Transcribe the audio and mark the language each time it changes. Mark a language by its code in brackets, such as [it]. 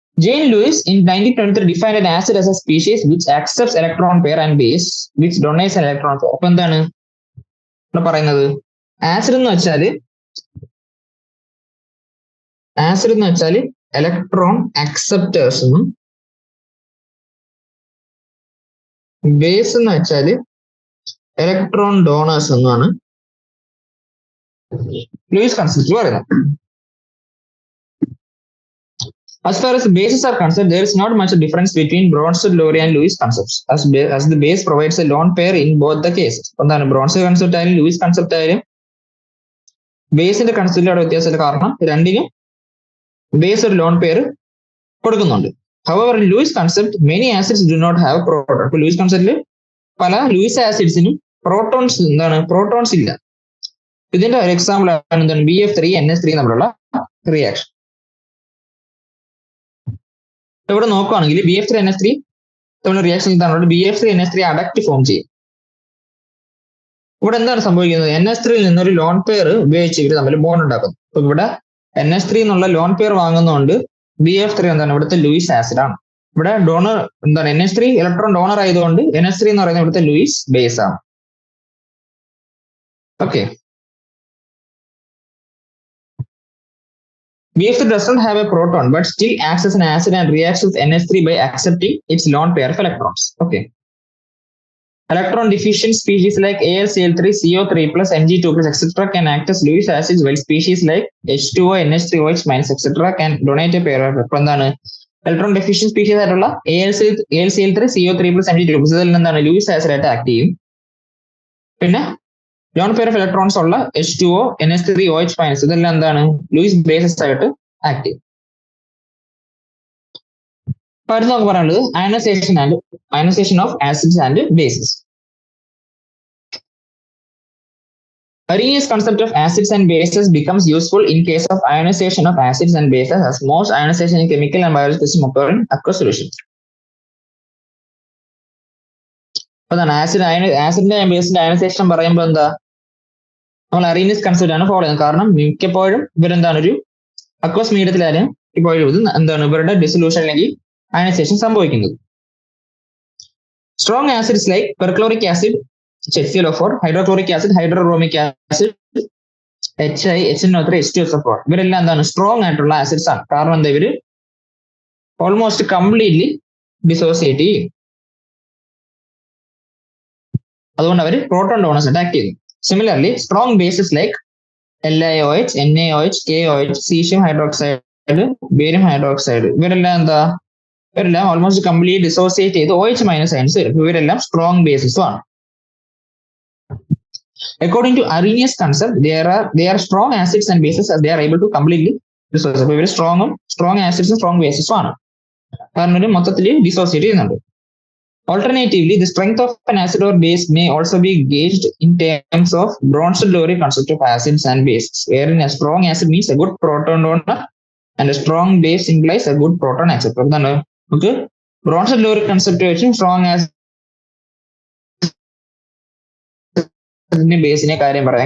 [en] Jane Lewis in 1923 defined an acid as a species which accepts electron pair and base which donates an electron pair. [ml] അപ്പൊ എന്താണ് ഇവിടെ പറയുന്നത്? Acid എന്ന് വെച്ചാൽ electron acceptors എന്നും base എന്ന് വെച്ചാൽ ഇലക്ട്രോൺ ഡോണേഴ്സ് എന്നുമാണ് ലൂയിസ് കൺസെപ്റ്റ് പറയുന്നത്. [en] As far as the bases are concerned, there is not much difference between Bronsted-Lowry and Lewis concepts, as the base provides a lone pair in both the cases. [ml] എന്താണ് Bronsted concept ആയാലും Luis concept ആയാലും ബേസിന്റെ കൺസെപ്റ്റിൽ അവിടെ വ്യത്യാസമില്ല, കാരണം രണ്ടിനും base ഒരു lone pair കൊടുക്കുന്നുണ്ട്. [en] However, in Lewis concept, many acids do not have proton. [ml] അപ്പോൾ ലൂയിസ് കൺസെപ്റ്റിൽ പല ലൂയിസ് ആസിഡ്സിനും പ്രോട്ടോൺസ് ഇല്ല. ഇതിന്റെ ഒരു എക്സാമ്പിൾ ആണ് എന്താണ് BF3NH3 തമ്മിലുള്ള റിയാക്ഷൻ. ഇവിടെ നോക്കുകയാണെങ്കിൽ BF3NH3 തമ്മിലുള്ള റിയാക്ഷൻ ഇതാണ്. BF3NH3 അഡക്റ്റ് ഫോം ചെയ്യും. ഇവിടെ എന്താണ് സംഭവിക്കുന്നത്? NH3 നിന്നൊരു ലോൺ പെയർ ഉപയോഗിച്ച് ഇവർ തമ്മിൽ ബോണ്ട് ഉണ്ടാക്കുന്നു. അപ്പൊ ഇവിടെ NH3 എന്നുള്ള ലോൺ പെയർ വാങ്ങുന്നതുകൊണ്ട് BF3 എന്താണ് ഇവിടുത്തെ ലൂയിസ് ആസിഡ് ആണ്. ഇവിടെ ഡോണർ എന്താണ് NH3 ഇലക്ട്രോൺ ഡോണർ ആയതുകൊണ്ട് NH3 എന്ന് പറയുന്നത് ഇവിടുത്തെ ലൂയിസ് ബേസ് ആണ്. [en] Okay, BF3 does not have a proton but still acts as an acid and reacts with NH3 by accepting its lone pair of electrons. Okay. Electron deficient species like AlCl3, CO3+, Mg2+, etc. can act as Lewis acids, while species like H2O, NH3OH- etc. can donate a pair of electron deficient species [ml] ആയിട്ടുള്ള AlCl3, CO3+, Mg2+, ഇതിൽ എന്താണ് Luis acid ആയിട്ട് act ചെയ്യും. പിന്നെ lone pair of electrons ഉള്ള H2O, NH3OH- ഇതെല്ലാം എന്താണ് Luis bases ആയിട്ട് ആക്ട് ചെയ്യും. അപ്പൊ അടുത്ത് നമുക്ക് പറയാനുള്ളത് [en] Ionization of acids and bases. Arrhenius concept of acids and bases becomes useful in case of ionization of acids and bases, as most ionization in chemical and biological system occur in aqueous solution. [ml] അതാണ് ആസിഡിന്റെ ബേസിന്റെ ionisation പറയുമ്പോൾ എന്താ, നമ്മൾ Arrhenius concept ആണ് follow ചെയ്യുന്നത്. കാരണം മിക്കപ്പോഴും ഇവരെന്താണ് ഒരു aqueous മീഡിയത്തിലായാലും ഇപ്പോഴും ഇത് എന്താണ് ഇവരുടെ ഡിസൊല്യൂഷൻ അല്ലെങ്കിൽ അയണൈസേഷൻ സംഭവിക്കുന്നത്. Strong acids like പെർക്ലോറിക് acid HClO4, hydrochloric acid, ഹൈഡ്രോബ്രോമിക് acid, HI, HNO3, H2SO4 ഇവരെല്ലാം എന്താണ് സ്ട്രോങ് ആയിട്ടുള്ള ആസിഡ്സ് ആണ്. കാരണം എന്താ ഇവര് ഓൾമോസ്റ്റ് കംപ്ലീറ്റ്ലി ഡിസോസിയേറ്റ് ചെയ്യും. അതുകൊണ്ട് അവർ പ്രോട്ടോൺ ഡോണേഴ്സ് ആയിട്ട് ആക്ട് ചെയ്യുന്നു. Similarly strong bases like LiOH, NaOH, KOH, caesium hydroxide, barium hydroxide ഇവരെല്ലാം ഓൾമോസ്റ്റ് കംപ്ലീറ്റ് ഡിസോസിയേറ്റ് ചെയ്ത് OH- അയൻസ് വരും. ഇവരെല്ലാം സ്ട്രോങ് ബേസസും ആണ്. [en] According to Arrhenius concept, they are strong acids and bases as they are able to completely dissociate. [ml] അപ്പോൾ ഇവർ strong ആസിഡ്സും strong ബേസസും ആണ്, കാരണം ഒരു മൊത്തത്തിൽ ഡിസോസിയേറ്റ് ചെയ്യുന്നുണ്ട്. [en] Alternatively, the strength of an acid or base may also be gauged in terms of Bronsted-Lowry concept of acids and bases, wherein a strong acid means a good proton donor and a strong base implies a good proton acceptor. [ml] എന്താണ് നമുക്ക് Bronsted-Lowry concept വെച്ചും strong ആസിഡിന്റെ ബേസിനെ കാര്യം പറയാം.